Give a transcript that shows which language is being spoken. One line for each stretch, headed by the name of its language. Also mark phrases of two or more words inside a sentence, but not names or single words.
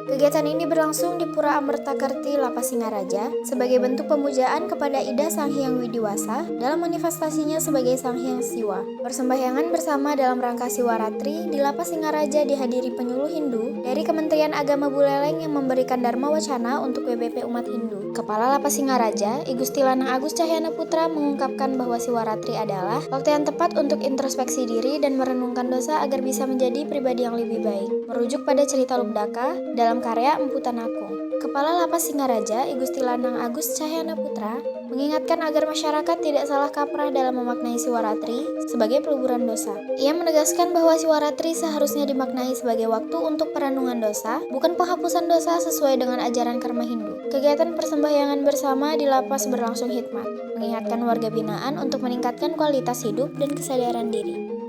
Indonesian: Kegiatan ini berlangsung di Pura Amertakerti Lapas Singaraja sebagai bentuk pemujaan kepada Ida Sang Hyang Widiwasa dalam manifestasinya sebagai Sang Hyang Siwa. Persembahyangan bersama dalam rangka Siwaratri di Lapas Singaraja dihadiri penyuluh Hindu dari Kementerian Agama Buleleng yang memberikan Dharma Wacana untuk WBP Umat Hindu. Kepala Lapas Singaraja, I Gusti Lanang Agus Cahyana Putra mengungkapkan bahwa Siwaratri adalah waktu yang tepat untuk introspeksi diri dan merenungkan dosa agar bisa menjadi pribadi yang lebih baik. Merujuk pada cerita Lubdaka dalam karya Empu Tanakung. Kepala Lapas Singaraja, I Gusti Lanang Agus Cahyana Putra, mengingatkan agar masyarakat tidak salah kaprah dalam memaknai Siwaratri sebagai peleburan dosa. Ia menegaskan bahwa Siwaratri seharusnya dimaknai sebagai waktu untuk perenungan dosa, bukan penghapusan dosa sesuai dengan ajaran karma Hindu. Kegiatan persembahyangan bersama di lapas berlangsung hikmat, mengingatkan warga binaan untuk meningkatkan kualitas hidup dan kesadaran diri.